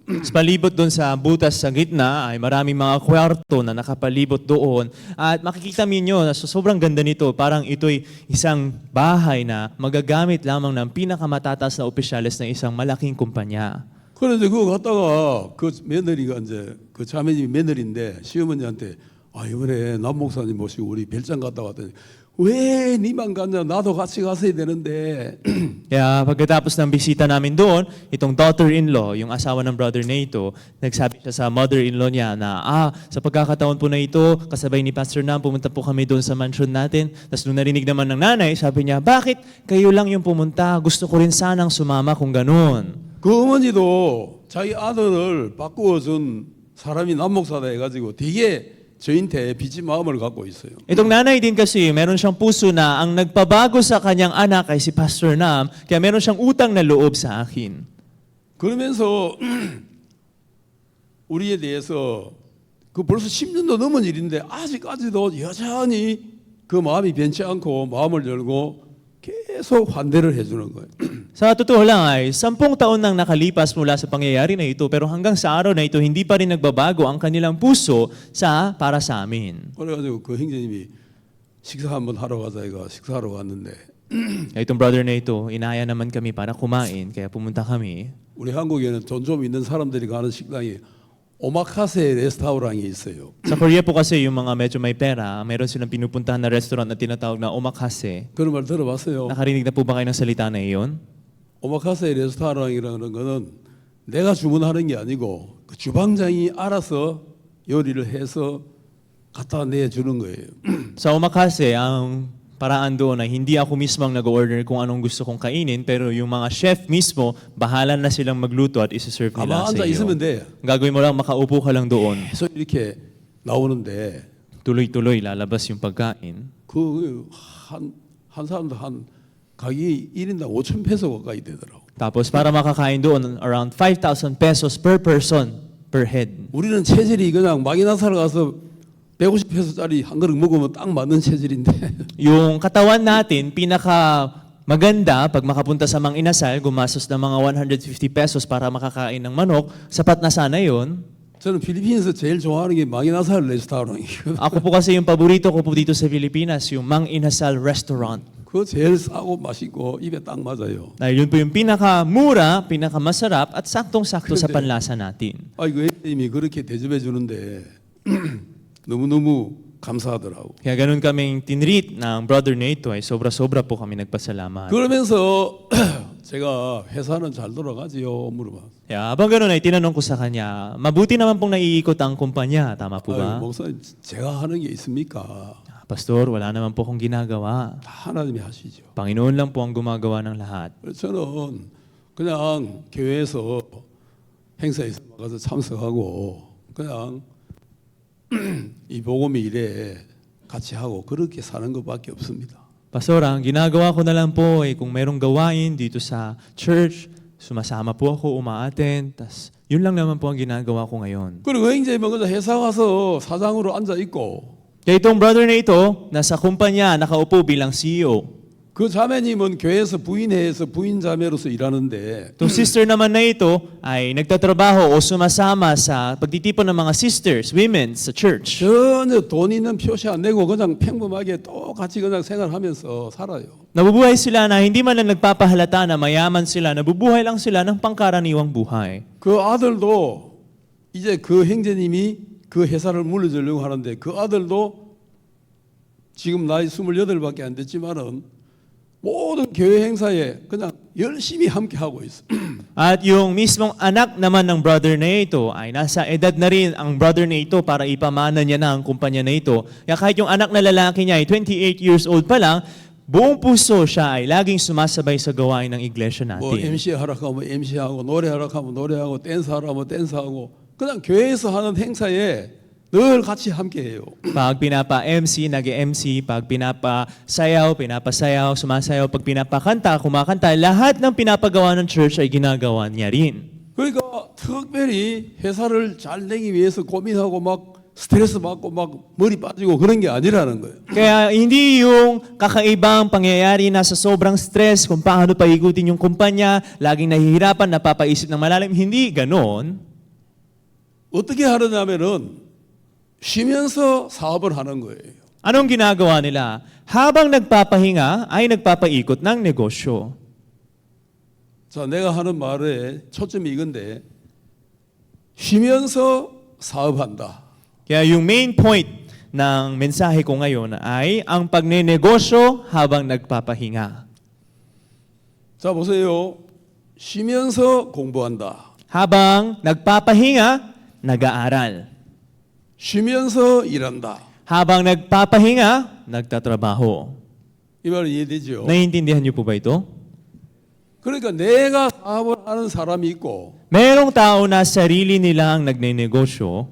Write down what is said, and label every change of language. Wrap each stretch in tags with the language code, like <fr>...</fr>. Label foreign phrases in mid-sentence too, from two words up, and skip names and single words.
<tl>Sa palibot doon sa butas sa gitna ay maraming mga kwarto na nakapalibot doon. At makikita ninyo na sobrang ganda nito. Parang ito'y isang bahay na magagamit lamang ng pinakamatatas na opisyalis ng isang malaking kumpanya.</tl> <ko>그래서 그거 갔다가 그 며느리가 이제 그 자매님이 며느리인데 시어머니한테 아 이번에 남 목사님 모시고 우리 별장 갔다 왔더니 왜 니만 갔냐 나도 같이 갔어야 되는데</ko> <tl>Kaya pagkatapos ng bisita namin doon, itong daughter-in-law, yung asawa ng brother na ito, nagsabi siya sa mother-in-law niya na, sa pagkakataon po na ito, kasabay ni Pastor Nam, pumunta po kami doon sa mansion natin. Tapos nung narinig naman ng nanay, sabi niya, bakit kayo lang yung pumunta? Gusto ko rin sanang sumama kung ganun.</tl> <ko>그 어머니도 자기 아들을 바꾸어준 사람이 남목사다 해가지고 되게 저한테 빚진 마음을 갖고 있어요.</ko> <tl>Itong nanay din kasi, meron siyang puso na ang nagpabago sa kanyang anak ay si Pastor Nam, kaya meron siyang utang na loob sa akin.</tl> <ko>그러면서 우리에 대해서 그 벌써 10년도 넘은 일인데 아직까지도 여전히 그 마음이 변치 않고 마음을 열고 계속 환대를 해주는 거예요.</ko> <tl>Sa totoo lang ay, 10 taon nang nakalipas mula sa pangyayari na ito, pero hanggang sa araw na ito, hindi pa rin nagbabago ang kanilang puso para sa amin.</tl> <ko>그래가지고 그 형제님이 식사 한번 하러 가자 이거 식사하러 갔는데</ko> <tl>Kaya itong brother na ito, inaya naman kami para kumain, kaya pumunta kami.</tl> <ko>우리 한국에는 돈 좀 있는 사람들이 가는 식당이 오마카세 레스토랑이 있어요.</ko> <tl>Sa Korea po kasi, yung mga medyo may pera, meron silang pinupuntahan na restaurant na tinatawag na omakase.</tl> <ko>그런 말 들어봤어요.</ko> <tl>Nakarinig na po ba kayo ng salita na iyon?</tl> <ko>오마카세 레스토랑이라는 거는 내가 주문하는 게 아니고 그 주방장이 알아서 요리를 해서 갖다 내주는 거예요.</ko> <tl>Sa omakase, ang paraan doon ay hindi ako mismo ang nag-order kung anong gusto kong kainin, pero yung mga chef mismo, bahala na silang magluto at isa-serve nila</tl> <ko>가만</ko> <tl>sa</tl> <ko>앉아</ko> <tl>iyo.</tl> <ko>있으면 돼.</ko> <tl>Gagawin mo lang, makaupo ka lang doon.</tl> <ko>계속 이렇게 나오는데</ko> <tl>Tuloy-tuloy lalabas yung pagkain.</tl> <ko>한 사람도 한 가격이 1인당 5천 페소 가까이 되더라고.</ko> <tl>Tapos para makakain doon,</tl> <en>around 5,000 pesos per person, per head.</en> <ko>우리는 체질이 그냥 마기나사를 가서 150페소짜리 한 그릇 먹으면 딱 맞는 체질인데</ko> <tl>Yung katawan natin, pinaka maganda pag makapunta sa Mang Inasal, gumastos ng mga 150 pesos para makakain ng manok, sapat na sana yun.</tl> <ko>저는 필리핀에서 제일 좋아하는 게 마기나사 레스토랑이거든요.</ko> <tl>Ako po kasi yung paborito ko po dito sa Pilipinas, yung Mang Inasal Restaurant.</tl> <ko>그거 제일 싸고 맛있고 입에 딱 맞아요.</ko> <tl>Dahil yun po yung pinakamura, pinakamasarap at saktong-sakto sa panlasa natin.</tl> <ko>그 회장님이 그렇게 대접해 주는데 너무너무 감사하더라고.</ko> <tl>Kaya ganun kaming tinreat ng brother na ito ay sobra-sobra po kami nagpasalamat.</tl> <ko>그러면서 제가 회사는 잘 돌아가지요 물어봐.</ko> <tl>Kaya habang ganun ay tinanong ko sa kanya, mabuti naman pong naiikot ang kumpanya, tama po ba?</tl> <ko>목사님 제가 하는 게 있습니까?</ko> <tl>Pastor, wala naman po akong ginagawa.</tl> <ko>다 하나님이 하시죠.</ko> <tl>Panginoon lang po ang gumagawa ng lahat.</tl> <ko>그래서 저는 그냥 교회에서 행사에 가서 참석하고 그냥 이 복음의 일에 같이 하고 그렇게 사는 것밖에 없습니다.</ko> <tl>Pastor, ang ginagawa ko na lang po ay kung merong gawain dito sa church, sumasama po ako, umaattend, tas yun lang naman po ang ginagawa ko ngayon.</tl> <ko>그리고 형제님은 그냥 회사 가서 사장으로 앉아 있고</ko> <tl>Kaya itong brother na ito, nasa kumpanya, nakaupo bilang CEO.</tl> <ko>그 자매님은 교회에서 부인회에서 부인 자매로서 일하는데</ko> <tl>Itong sister naman na ito ay nagtatrabaho o sumasama sa pagtitipon ng mga sisters, women sa church.</tl> <ko>전혀 돈 있는 표시 안 내고 그냥 평범하게 똑같이 그냥 생활하면서 살아요.</ko> <tl>Nabubuhay sila na hindi man lang nagpapahalata na mayaman sila, nabubuhay lang sila ng pangkaraniwang buhay.</tl> <ko>그 아들도 이제 그 형제님이 그 회사를 물려주려고 하는데 그 아들도 지금 나이 28밖에 안 됐지만은 모든 교회 행사에 그냥 열심히 함께 하고 있어.</ko> <tl>At yung mismong anak naman ng brother na ito ay nasa edad na rin ang brother na ito para ipamana niya na ang kumpanya na ito. Kaya kahit yung anak na lalaki niya ay 28</tl> <en>years old</en> <tl>pa lang, buong puso siya ay laging sumasabay sa gawain ng iglesia</tl> <ko>뭐</ko> <tl>natin.</tl> <ko>MC 하라 하면 MC하고 노래하라 하면 노래하고 댄스 하라 하면 댄스하고 그냥 교회에서 하는 행사에 늘 같이 함께 해요.</ko> <tl>Pag pinapa-MC, nag-MC. Pag pinapasayaw, sumasayaw. Pag pinapakanta, kumakanta. Lahat ng pinapagawa ng church ay ginagawa niya rin.</tl> <ko>그러니까 특별히 회사를 잘 내기 위해서 고민하고 막 스트레스 받고 막 머리 빠지고 그런 게 아니라는 거예요.</ko> <tl>Kaya hindi yung kakaibang pangyayari na sa sobrang stress kung paano paikutin yung kumpanya, laging nahihirapan, napapaisip ng malalim. Hindi ganon.</tl> <ko>어떻게 하느냐면은 쉬면서 사업을 하는 거예요.</ko> <tl>Anong ginagawa nila? Habang nagpapahinga, ay nagpapaikot ng negosyo.</tl> <ko>자, 내가 하는 말에 초점이 이건데 쉬면서 사업한다.</ko> <tl>Kaya yung</tl> <en>main point</en> <tl>ng mensahe ko ngayon ay ang pagnenegosyo habang nagpapahinga.</tl> <ko>자, 보세요. 쉬면서 공부한다.</ko> <tl>Habang nagpapahinga, nag-aaral.</tl> <ko>쉬면서 일한다.</ko> <tl>Habang nagpapahinga, nagtatrabaho.</tl> <ko>이 말은 이해되죠?</ko> <tl>Naiintindihan niyo po ba ito?</tl> <ko>그러니까 내가 사업을 하는 사람이 있고</ko> <tl>Merong tao na sarili nilang nagnenegosyo,</tl>